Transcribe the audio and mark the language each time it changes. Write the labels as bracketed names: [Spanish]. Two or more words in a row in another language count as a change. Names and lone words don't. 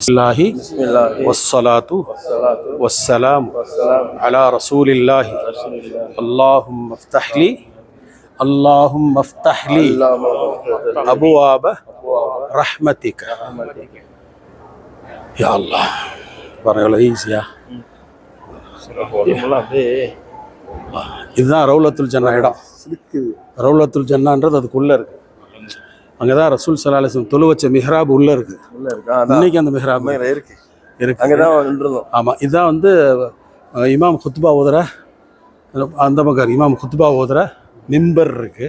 [Arabic] الله والصلاة والسلام على رسول الله. اللهم افتح لي أبواب رحمتك يا الله. [Tamil] பாருங்களா, ஈஸியா. இதுதான் ரவுலத்துல் ஜன்னா இடம். ரவுலத்துல் ஜன்னான்றது அதுக்குள்ளே இருக்குது. அங்கே தான் ரசூல் [Arabic] صلى الله عليه وسلم [Tamil] தொழு வச்ச மிஹ்ராப் உள்ளே இருக்குது. இன்னைக்கு அந்த மிஹ்ராப் இருக்கு. ஆமாம், இதுதான் வந்து இமாம் குத்பா ஓதுற, அந்த பக்கம் இமாம் குத்பா ஓதுற மிம்பர் இருக்குது.